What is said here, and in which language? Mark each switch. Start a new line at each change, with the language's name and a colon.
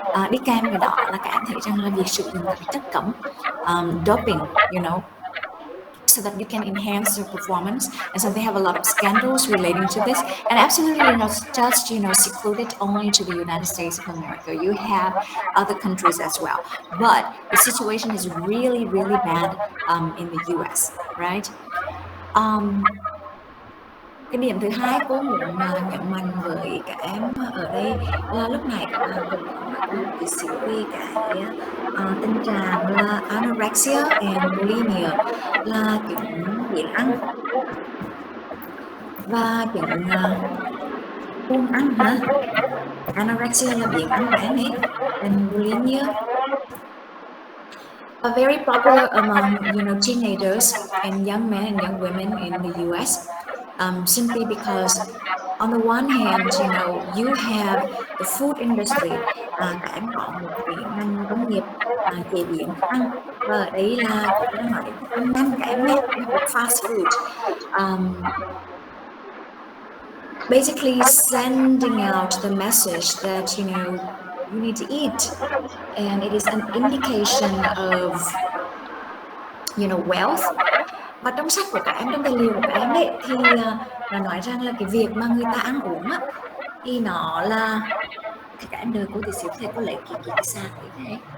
Vietnamese: Đi kèm với đó là các em thấy rằng là việc sử dụng các chất cấm, doping,
English: so that you can enhance your performance. And so they have a lot of scandals relating to this, and absolutely not just secluded only to the United States of America. You have other countries as well, but the situation is really really bad in the US, right?
Vietnamese: um, cái điểm thứ hai cô muốn nhấn mạnh với các em ở đây là lúc này các bạn cũng có nói một tí xíu về cái tình trạng là anorexia and bulimia, là chứng biếng ăn và chứng buông ăn hả.
English: Anorexia
Vietnamese: là biếng ăn của em ấy,
English: and bulimia are very popular among teenagers and young men and young women in the U.S. Simply because on the one hand, you have the food industry,
Vietnamese: các em có một cái ngành công nghiệp chế biến ăn, và ở đấy là tôi đang nói đến năm các em nhé, fast food.
English: Basically sending out the message that you need to eat, and it is an indication of wealth.
Vietnamese: Và trong sách của các em, trong tài liệu của các em đấy, thì nó nói rằng là cái việc mà người ta ăn uống á, thì nó là các em đợi cô tí xíu thì cô lấy cái sạc đấy thế.